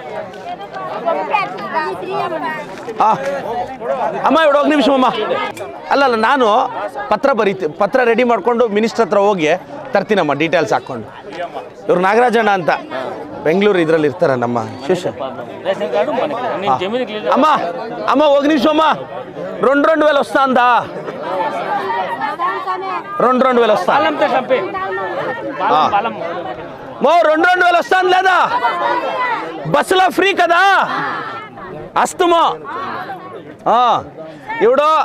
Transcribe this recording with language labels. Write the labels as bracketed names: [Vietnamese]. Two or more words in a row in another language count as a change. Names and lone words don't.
[Kannada] ಅಮ್ಮ ಇವಾಗ ಹೋಗಿ ನಿಮಿಷಮ್ಮ ಅಲ್ಲಲ್ಲ ನಾನು ಪತ್ರ ರೆಡಿ ಮಾಡ್ಕೊಂಡು ಮಿನಿಸ್ಟರ್ ಹತ್ರ ಹೋಗಿ ತರ್ತೀನಮ್ಮ ಡೀಟೇಲ್ಸ್ ಹಾಕ್ಕೊಂಡು ಇವ್ರು ನಾಗರಾಜಣ್ಣ ಅಂತ ಬೆಂಗಳೂರು ಇದರಲ್ಲಿ ಇರ್ತಾರೆ ನಮ್ಮ ಶಿಷ್ಯ [Telugu] అమ్మ అమ్మ ఒక నిమిషం అమ్మ 2,000 వస్తుందా 2,000 వస్తా మో 2,000 వస్తాను లేదా బస్సులో ఫ్రీ కదా అస్తమో ఇప్పుడు